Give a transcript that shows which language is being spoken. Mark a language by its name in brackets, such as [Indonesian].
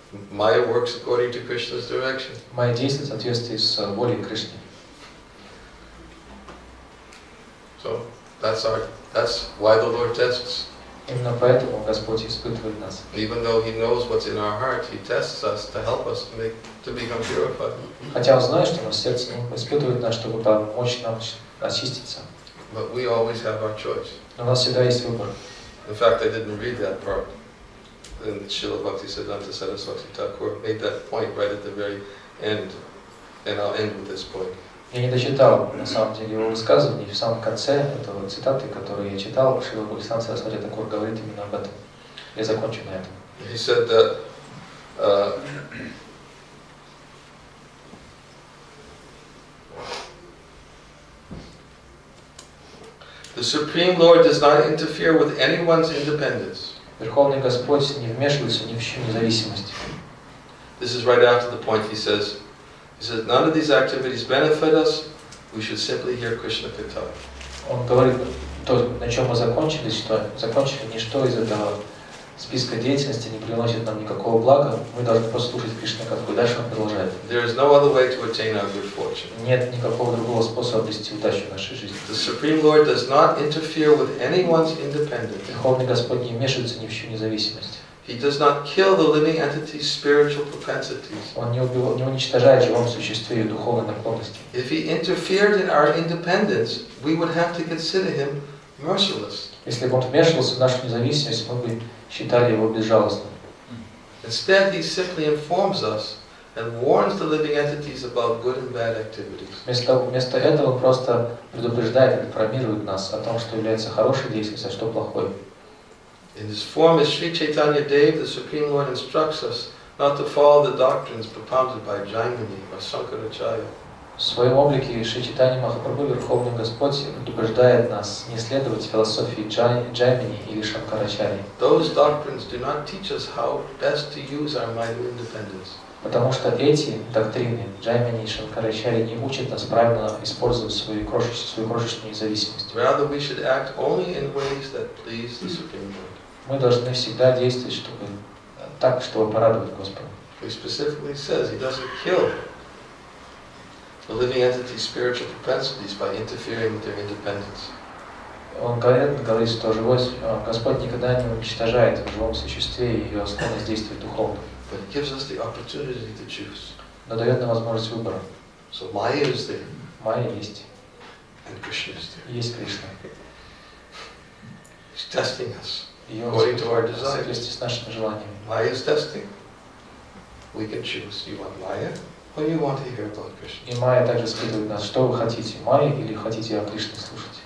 [English] Maya works according to Krishna's direction. [Russian] Майя действует в соответствии с волей Кришны. [English] So that's why the Lord tests. [Russian] Именно поэтому Господь испытывает нас. [English] Even though He knows what's in our heart, He tests us to help us to become purified. [Russian] Хотя Он знает, что у нас в сердце, Он испытывает нас, чтобы помочь нам очиститься. [English] But we always have our choice. [Russian] Но у нас всегда есть выбор. [English] In fact, I didn't read that part. And Srila Bhaktisiddhanta Saraswati Thakur made that point right at the very end. And I'll end with this point. [Russian] Я не дочитал, на самом деле, его высказывание, и в самом конце этого цитаты, которую я читал, Шрила Бхактивиданта Свами Прабхупады говорит именно об этом. Я закончу на этом. [English] He said that the Supreme Lord does not interfere with anyone's independence. [Russian] Верховный Господь не вмешивается ни в чью независимость. [English] This is right after the point he says, none of these activities benefit us, we should simply hear Krishna Katha. [Russian] Он говорит, то, на чем мы закончили, что ничто из этого списка деятельности не приносит нам никакого блага, мы должны просто слушать Кришна Катху. И дальше он продолжает. [English] There is no other way to attain our good fortune. [Russian] Нет никакого другого способа обрести удачу в нашей жизни. [English] The Supreme Lord does not interfere with anyone's independence. [Russian] Верховный Господь не вмешивается ни в чью независимость. [English] He does not kill the living entity's spiritual propensities. [Russian] Он не уничтожает в живом существе ее духовной наклонности. [English] If he interfered in our independence, we would have to consider him merciless. [Russian] Если бы он вмешивался в нашу независимость, мы бы считали его безжалостным. [English] Instead, he simply informs us and warns the living entities about good and bad activities. [Russian] Вместо этого он просто предупреждает, информирует нас о том, что является хорошей деятельностью, а что плохой. [English] In his form as Sri Chaitanya Dev, the Supreme Lord instructs us not to follow the doctrines propounded by Jaimini or Sankaracharya. [Russian] В своем облике Шри Чайтанья Махапрабху, Верховный Господь, предупреждает нас не следовать философии Джаймини или Шанкарачарьи. [English] Those doctrines do not teach us how best to use our mind of independence. [Russian] Потому что эти доктрины Джаймини и Шанкарачарьи не учат нас правильно использовать свою крошечную независимость. [English] Rather, we should act only in ways that please the Supreme Lord. [Russian] Мы должны всегда действовать, чтобы порадовать Господа. [English] He specifically says he doesn't kill the living entity's spiritual propensities by interfering with their independence. [Russian] Он говорит, что Господь никогда не уничтожает в живом существе ее склонность действовать духовно. [English] But it gives us the opportunity to choose. [Russian] Но дает нам возможность выбора. [English] So Maya is there. [Russian] Майя есть. [English] And Krishna is there. [Russian] Есть Кришна. [English] He's testing us. [Russian] Ее [English] According to our [Russian] в [English] desires. [Russian] соответствии с нашими желаниями. [English] Maya is testing. We can choose. You want Maya or you want to hear about Krishna. [Russian] И Майя также спрашивает нас, что вы хотите, Майя или хотите о Кришне слушать?